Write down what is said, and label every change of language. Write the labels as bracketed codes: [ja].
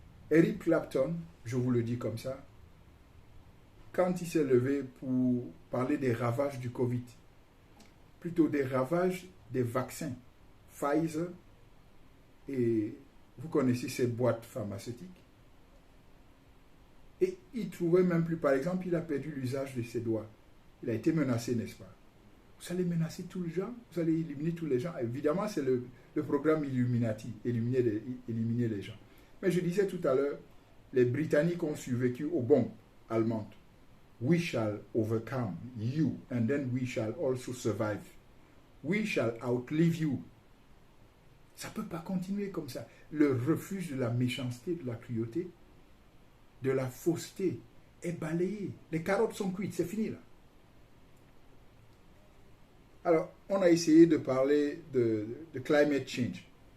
[fr] Eric Clapton, je vous le dis comme ça, quand il s'est levé pour parler des ravages du Covid, plutôt des ravages des vaccins, Pfizer, et vous connaissez ces boîtes pharmaceutiques, et il trouvait même plus, par exemple, il a perdu l'usage de ses doigts. Il a été menacé, n'est-ce pas? Vous allez menacer tous les gens, vous allez éliminer tous les gens. Évidemment, c'est le programme Illuminati, éliminer les gens. Mais je disais tout à l'heure, les Britanniques ont survécu aux bombes allemandes. [en] We shall overcome you, and then we shall also survive. We shall outlive you. [fr] Ça ne peut pas continuer comme ça. Le refuge de la méchanceté, de la cruauté, de la fausseté est balayé. Les carottes sont cuites, c'est fini là. Alors, on a essayé de parler de climate change.